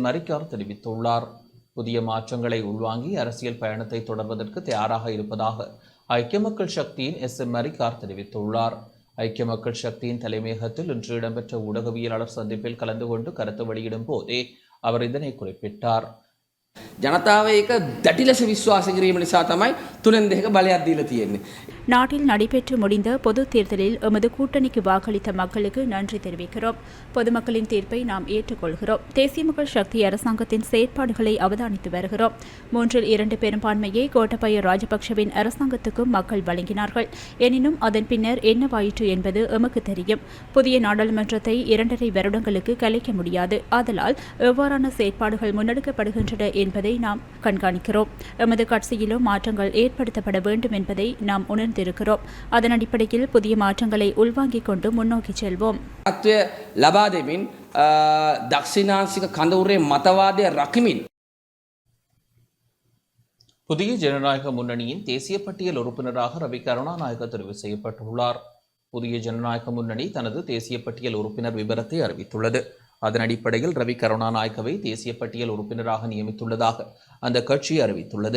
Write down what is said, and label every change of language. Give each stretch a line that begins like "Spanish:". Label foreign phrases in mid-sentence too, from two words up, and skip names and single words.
Tamil: மரிக்கார் தெரிவித்துள்ளார். புதிய மாற்றங்களை உள்வாங்கி அரசியல் பயணத்தை தொடர்வதற்கு தயாராக இருப்பதாக ஐக்கிய மக்கள் சக்தியின் எஸ்.எம். மரிக்கார் தெரிவித்துள்ளார். ஐக்கிய மக்கள் சக்தியின் தலைமையகத்தில் இன்று இடம்பெற்ற ஊடகவியலாளர் சந்திப்பில் கலந்து கொண்டு கருத்து வெளியிடும் போதே அவர் இதனை குறிப்பிட்டார்.
Sinhala: ජනතාව ඒක දැඩි ලෙස විශ්වාස කිරීම නිසා තමයි 3/2 බලයක් දීලා තියෙන්නේ.
Tamil: நாட்டில் நடைபெற்று முடிந்த பொது தேர்தலில் எமது கூட்டணிக்கு வாக்களித்த மக்களுக்கு நன்றி தெரிவிக்கிறோம். பொதுமக்களின் தீர்ப்பை நாம் ஏற்றுக்கொள்கிறோம். தேசிய மக்கள் சக்தி அரசாங்கத்தின் செயற்பாடுகளை அவதானித்து வருகிறோம். 3/2 பெரும்பான்மையை கோட்டபய ராஜபக்ஷவின் அரசாங்கத்துக்கும் மக்கள் வழங்கினார்கள். எனினும் அதன் பின்னர் என்னவாயிற்று என்பது எமக்கு தெரியும். புதிய நாடாளுமன்றத்தை 2.5 வருடங்களுக்கு கலைக்க முடியாது. ஆதலால் எவ்வாறான செயற்பாடுகள் முன்னெடுக்கப்படுகின்றன என்பதை நாம் கண்காணிக்கிறோம். எமது கட்சியிலும் மாற்றங்கள் ஏற்படுத்தப்பட வேண்டும் என்பதை நாம் உணர்ந்திருக்கிறோம். அதன் அடிப்படையில் புதிய மாற்றங்களை உள்வாங்கிக் கொண்டு முன்னோக்கி செல்வோம்.
Sinhala: ලබා දෙමින් දක්ෂිනාංශික කඳවුරේ මතවාදය රකිමින්
Tamil: புதிய ஜனநாயக முன்னணியின் தேசிய பட்டியல் உறுப்பினராக ரவி கருணாநாயக்க தெரிவு செய்யப்பட்டுள்ளார். புதிய ஜனநாயக முன்னணி தனது தேசிய பட்டியல் உறுப்பினர் விபரத்தை அறிவித்துள்ளது. அதன் அடிப்படையில் ரவி கருணாநாயக்கவை தேசிய பட்டியல் உறுப்பினராக நியமித்துள்ளதாக அந்த கட்சி அறிவித்துள்ளது.